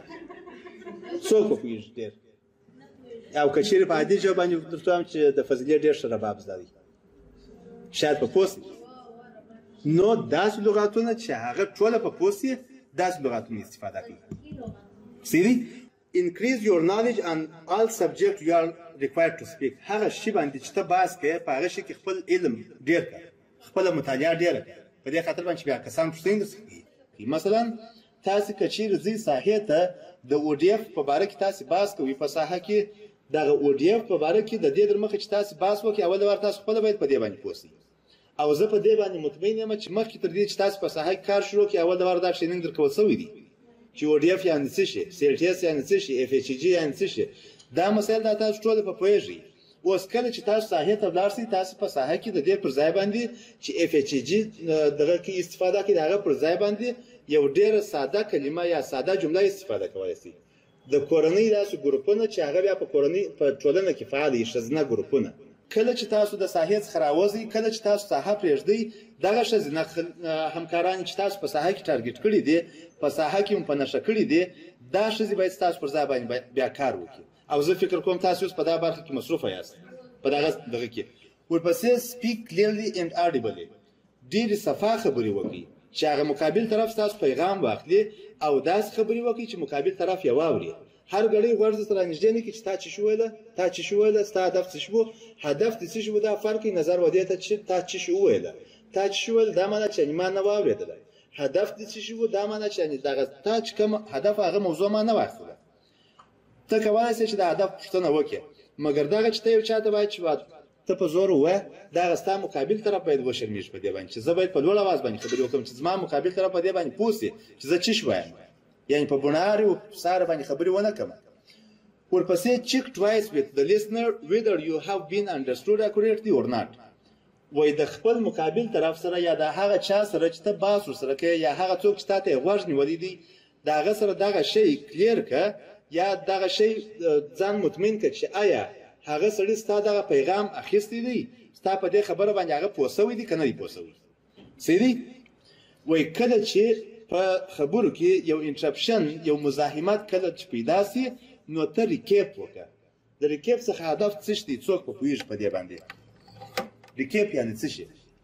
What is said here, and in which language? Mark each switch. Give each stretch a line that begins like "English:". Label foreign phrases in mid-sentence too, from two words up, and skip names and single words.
Pashto: څوک په پوهېږي ډېر او که چېرې په عادي ژبه باندې درته وایم چې د فضلې ډېر ښه رباب زده دی شاید په پوه نو داسې لغاتونه چې هغه ټوله په پوه شي داسې لغاتونه استفاده کوي صحیح دی
English: increase your knowledge on all subject you are required to speak
Pashto: هغه شي باندې چې ته بحث کوې په هغه شي کې خپل علم ډېر کړه خپله مطالعه ډېره کړه په دې خاطر باندې چې بیا کسان پوښتنې درڅخه کوي مثلا تاسې که چېرې ځئ ساحې ته د ODF په باره کې تاسې بحث کوئ په ساحه کې دغه ODF په باره کې د دې در مخه چې تاسې بحث وکړئ اول د وار تاسو خپله باید په دې باندې پوه شئ او زه په دې باندې مطمئن یم چې مخکې تر دې چې تاسو په ساحه کې کار شروع کړئ اول د وار دا ټریننګ درکول شوی دی چې ODF یعنې څه شي CLTS یعنې څه شي FHG یعنې څه شي دا مسایل دا تاسو ټول په پوهېږئ اوس کله چې تاسو ساحې ته ولاړ شئ تاسو په ساحه کې د دې پر ځای باندې چې FHG دغه کې استفاده کړئ د هغه پر ځای باندې یو ډېره ساده کلمه یا ساده جمله استفاده کولی شئ د کورنۍ داسې ګروپونه چې هغه بیا په کورنۍ په ټولنه کې فعال وي ښځینه ګروپونه کله چې تاسو د ساحې څخه راوځئ کله چې تاسو ساحه پرېږدئ دغه ښځینه همکاران چې تاسو په ساحه کې ټارګېټ کړي دي په ساحه کې مو په نښه کړي دي دا ښځې باید ستاسو پر ځای باندې بیا کار وکړي او زه فکر کوم تاسو اوس په دغه برخه کې مصروفه یاست په دغه کې ورپسې
English: speak clearly and audibly
Pashto: ډېرې صفا خبرې وکړئ چې هغه مقابل طرف ستاسو پیغام واخلي او داسې خبرې وکړئ چې مقابل طرف یې واوري هر ګړی غوږ درته رانږدې نه کړي چې تا چې شو ویله تا چې شو ویله ستا هدف څه شو هدف دې څه شو دا فرق نظر و دې ته چې تا چې شو ویله تا چې شو ویله دا معنی چې ما نه واورېدله هدف دې څه شو دا معنی چې دغه تا چې کوم هدف هغه موضوع ما نه واخیستله ته کولی شې چې د هدف پوښتنه وکړې مګر دغه چې ته یو چا ته باید چې ته په زور ووایه دغه ستا مقابل طرف باید وشرمېږي په دې باندې چې زه باید په لوړ اواز باندې خبرې وکړم چې زما مقابل طرف په دې باندې پوه شي چې زه څه وایم یعنې په بناري او ساره باندې خبرې ونه کړم ورپسې
English: check twice with the listener whether you have been understood accurately or not
Pashto: وایي د خپل مقابل طرف سره یا د هغه چا سره چې ته بحث ورسره کوې یا هغه څوک چې تا ته یې غوږ نیولی دی د هغه سره دغه شی کلیر کړه یا دغه شی ځان مطمئن کړه چې آیا هغه سړي ستا دغه پیغام اخیستی دی ستا په دې خبره باندې هغه پوه شوی دی که نه دی پوه شوی صحیح دی وایي کله چې په خبرو کې یو انټرپشن یو مزاحمت کله چې پیدا سي نو ته ریکیپ وکړه د ریکیپ څخه هدف څه شي څوک په پوهېږي په دې باندې ریکیپ یعنې څه شي